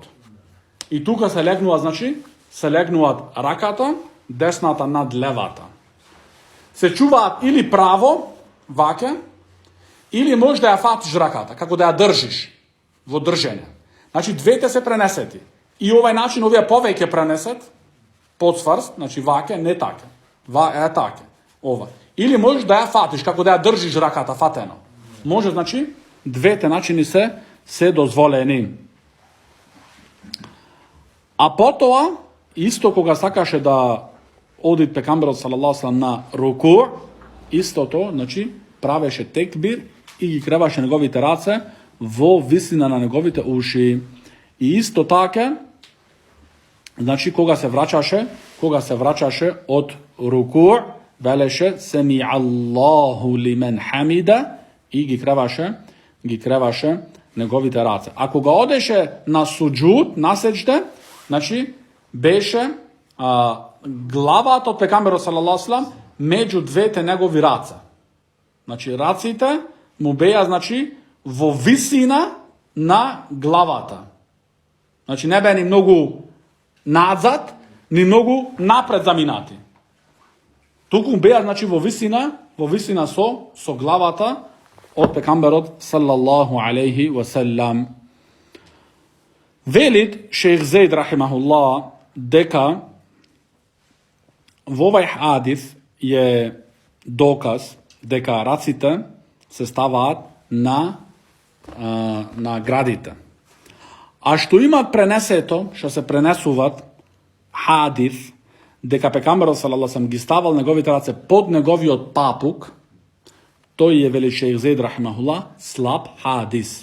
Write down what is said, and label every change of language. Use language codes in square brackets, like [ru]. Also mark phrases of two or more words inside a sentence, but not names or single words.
[mk] И тука се легнува, значи, се легнуват раката, десната над левата. Се чуват или право, ваке, или можда ја фатиш раката, како да ја држиш, во држење. Значи, двете се пренесети. И овај начин ове повеке пренесет, подсврст, значи ваке, не таке. Take. Ova. Или можеш да ја фатиш, како да ја држиш раката фатено. Може, значи, двете начини се дозволени. А потом, исто кога сакаше да одит пекамбера [ar] صلى الله عليه وسلم [mk] на руку, исто то, значи, правеше текбир и креваше неговите раце во висина на неговите уши. И исто таке, значи, кога се враќаше од руку, veleše [ar] سمع الله لمن حمده [mk] и ги креваше неговите раце. Ако га одеше на суџуд, на сеџде, значи, беше глава од пекамбера [ar] صلى الله عليه وسلم [mk] меѓу двете негови раца. Значи, рацете му беја, значи, во висина на главата. Значи, не бе ни многу надзад, ни многу напред заминати. Туку беја, значи, во висина со главата од пекамберот [ar] صلى الله عليه وسلم. [mk] Велид шејх Заид рахимахуллах дека в овај хадис је доказ дека рацете се стават на градите. А што има пренесето, што се пренесуват хадис, дека пекамбера [ar] صلى الله عليه وسلم [mk] ги ставал неговите раце под негови од папук, то је вели шејх Заид рахимахуллах слаб хадис.